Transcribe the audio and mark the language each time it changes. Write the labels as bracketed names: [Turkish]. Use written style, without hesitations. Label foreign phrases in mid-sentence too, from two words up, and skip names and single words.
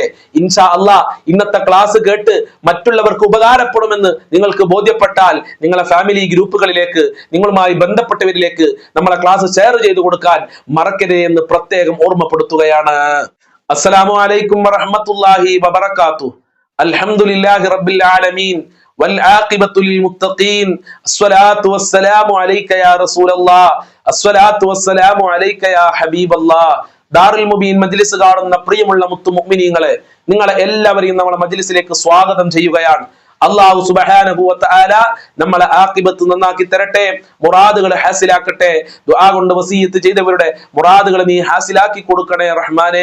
[Arabic] إن شاء الله [Malayalam] ഇന്നത്തെ ക്ലാസ് കേട്ട് മറ്റുള്ളവർക്ക് ഉപകാരപ്പെടുമെന്ന് നിങ്ങൾക്ക് ബോധ്യപ്പെട്ടാൽ നിങ്ങളെ ഫാമിലി ഗ്രൂപ്പുകളിലേക്ക്, നിങ്ങളുമായി ബന്ധപ്പെട്ടവരിലേക്ക് നമ്മളെ ക്ലാസ് ഷെയർ ചെയ്തു കൊടുക്കാൻ മറക്കരുത് എന്ന് പ്രത്യേകം ഓർമ്മപ്പെടുത്തുകയാണ്. [Arabic] السلام عليكم ورحمة الله وبركاته. الحمد لله رب العالمين والعاقبة للمتقين الصلاة والسلام عليك يا رسول الله الصلاة والسلام عليك يا حبيب الله. [Malayalam] ദാറുൽ മുബീൻ മജ്ലിസ് കാണുന്ന പ്രിയമുള്ള മുത്തു മുഅ്മിനീങ്ങളെ, നിങ്ങളെ എല്ലാവരെയും നമ്മുടെ മജ്ലിസിലേക്ക് സ്വാഗതം ചെയ്യുകയാണ്. [Arabic] الله سبحانه وتعالى [Malayalam] നമ്മളെ ആഖിബത്ത് നന്നാക്കി തരട്ടെ, മുറാദുകൾ ഹാസിലാക്കട്ടെ. ദുആ കൊണ്ട് വസിയത്ത് ചെയ്തവരുടെ മുറാദുകൾ നീ ഹാസിലാക്കി കൊടുക്കണേ റഹ്മാനേ.